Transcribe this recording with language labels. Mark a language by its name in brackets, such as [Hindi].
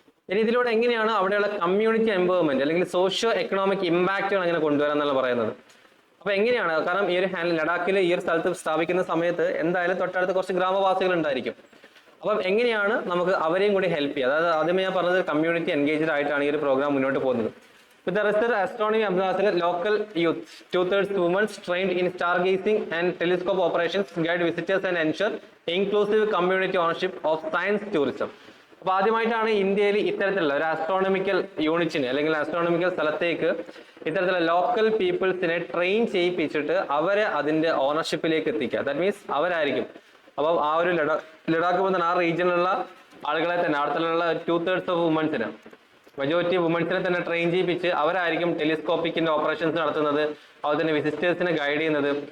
[Malayalam] ഇനി ഇതിലൂടെ എങ്ങനെയാണ് അവിടെയുള്ള കമ്മ്യൂണിറ്റി എംപവർമെന്റ് അല്ലെങ്കിൽ സോഷ്യോ എക്കണോമിക് ഇമ്പാക്റ്റുകൾ അങ്ങനെ കൊണ്ടുവരാൻ എന്നാണ് പറയുന്നത്. അപ്പൊ എങ്ങനെയാണ്, കാരണം ഈ ഒരു ലഡാക്കിൽ ഈ ഒരു സ്ഥലത്ത് സ്ഥാപിക്കുന്ന സമയത്ത് എന്തായാലും തൊട്ടടുത്ത് കുറച്ച് ഗ്രാമവാസികൾ ഉണ്ടായിരിക്കും. അപ്പം എങ്ങനെയാണ് നമുക്ക് അവരെയും കൂടി ഹെൽപ്പ് ചെയ്യുക, അതായത് ആദ്യമേ ഞാൻ പറഞ്ഞത് കമ്മ്യൂണിറ്റി എൻഗേജ്ഡ് ആയിട്ടാണ് ഈ ഒരു പ്രോഗ്രാം മുന്നോട്ട് പോകുന്നത്. [English] With the research astronomy ambassador, local youth, 2/3 women trained in stargazing and telescope operations, guide visitors and ensure inclusive community ownership of science tourism. [Malayalam] അപ്പോൾ ആദ്യമായിട്ടാണ് ഇന്ത്യയിൽ ഇത്തരത്തിലുള്ള ഒരു ആസ്ട്രോണമിക്കൽ യൂണിറ്റിന് അല്ലെങ്കിൽ ആസ്ട്രോണമിക്കൽ സ്ഥലത്തേക്ക് ഇത്തരത്തിലുള്ള ലോക്കൽ പീപ്പിൾസിനെ ട്രെയിൻ ചെയ്യിപ്പിച്ചിട്ട് അവരെ അതിന്റെ ഓണർഷിപ്പിലേക്ക് എത്തിക്കുക. ദാറ്റ് മീൻസ് അവരായിരിക്കും. അപ്പം ആ ഒരു ലഡാക്ക് പോകുന്ന ആ റീജിയനിലുള്ള ആളുകളെ തന്നെ, അവിടത്തുള്ള 2/3 ഓഫ് വുമൻസിന്, മെജോറിറ്റി വുമൻസിനെ തന്നെ ട്രെയിൻ ചെയ്യിപ്പിച്ച് അവരായിരിക്കും ടെലിസ്കോപ്പിക്കിന്റെ ഓപ്പറേഷൻസ് നടത്തുന്നത്, അതുപോലെ തന്നെ വിസിറ്റേഴ്സിനെ ഗൈഡ് ചെയ്യുന്നത്.